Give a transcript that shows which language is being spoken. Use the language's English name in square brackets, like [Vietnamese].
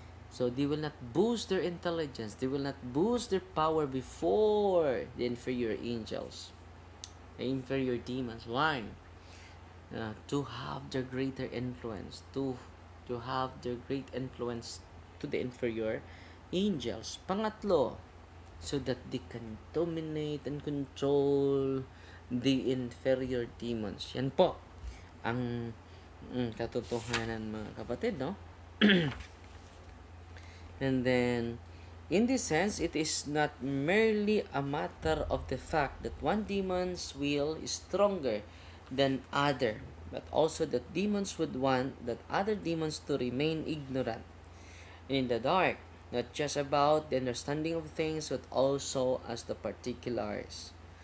[English] So they will not boost their intelligence, they will not boost their power before the inferior angels, the inferior demons. Why? To have their greater influence, to have their great influence to the inferior angels. Pangatlo, so that they can dominate and control the inferior demons. [Filipino] Yan po ang katotohanan, mga kapatid, no? [English] And then, in this sense, it is not merely a matter of the fact that one demon's will is stronger than other, but also that demons would want that other demons to remain ignorant in the dark, not just about the understanding of things, but also as the particulars.